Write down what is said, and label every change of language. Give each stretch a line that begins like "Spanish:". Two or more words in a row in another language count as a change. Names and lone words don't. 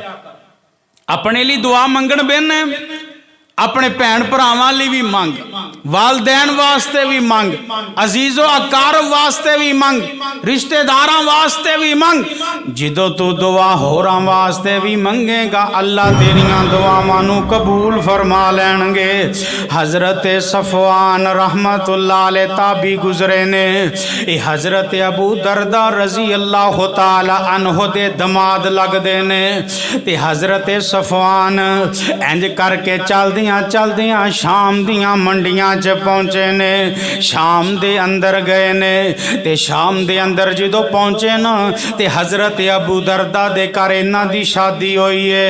Punjabi: اپنے لئے دعا منگن بینے، اپنے بھین بھراواں لئے بھی منگ، والدین واسطے بھی منگ، عزیزو اقارب واسطے بھی منگ، رشتہ داراں واسطے بھی منگ. جدوں تو دعا ہوراں واسطے بھی منگے گا اللہ تیریاں دعاواں نوں قبول فرما لینگے. حضرت صفوان
Arabic: رحمة الله عليه
Punjabi: تابعی گزرے نے، یہ حضرت ابو درداء
Arabic: رضي الله تعالى عنه
Punjabi: دے داماد لگدے نے. تے حضرت صفوان انج کر کے چلدیاں چلدیاں شام دیاں منڈیاں چ پہنچے نے. شام دے اندر گئے نے تے شام دے اندر جدوں پہنچے نا تے حضرت ابو درداء دے گھر انہاں دی شادی ہوئی ہے.